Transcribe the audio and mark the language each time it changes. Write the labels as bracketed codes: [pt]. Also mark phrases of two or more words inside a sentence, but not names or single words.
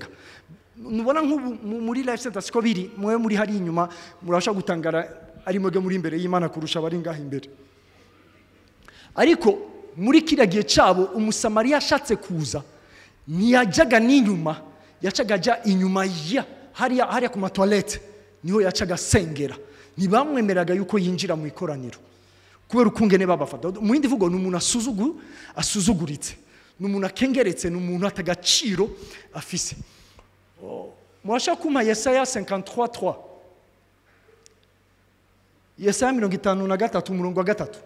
[rn] Nubona nk'ubu muri life center siko biri, mwe muri hari inyuma murasha gutangara ari mwege muri imbere y'Imana kurusha bari ngaho imbere. Ariko muri kiriya gihe cyabo umusamariya ashatse kuza ntiyajyaga n'inyuma, yacaga ajya inyuma ya hariya ku matoilette, niho yacaga sengera. Ntibamwemeraga yuko yinjira mu ikoraniro kubera ukungene babafata. Mu yindi vugo, ni umuntu asuzuguritse, ni umuntu akengeretse, ni umuntu atagaciro afise. Murashaka kumpa Yesaya 53:3. Yesaya 53 umurongo wa 3.